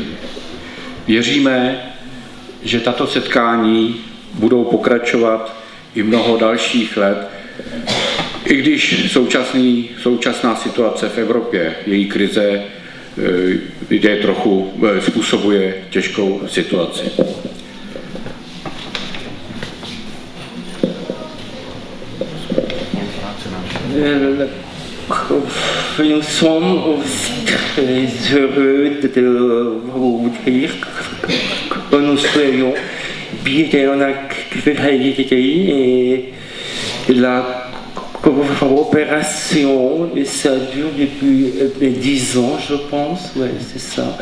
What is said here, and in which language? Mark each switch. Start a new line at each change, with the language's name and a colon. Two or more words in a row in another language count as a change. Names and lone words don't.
Czech: Věříme, že tato setkání budou pokračovat i mnoho dalších let, i když současná situace v Evropě, její krize, způsobuje těžkou situaci.
French: Nous sommes aussi très heureux de vous dire que nous soyons bien accueillis et la coopération, et ça dure depuis 10 ans, je pense, ouais, c'est ça.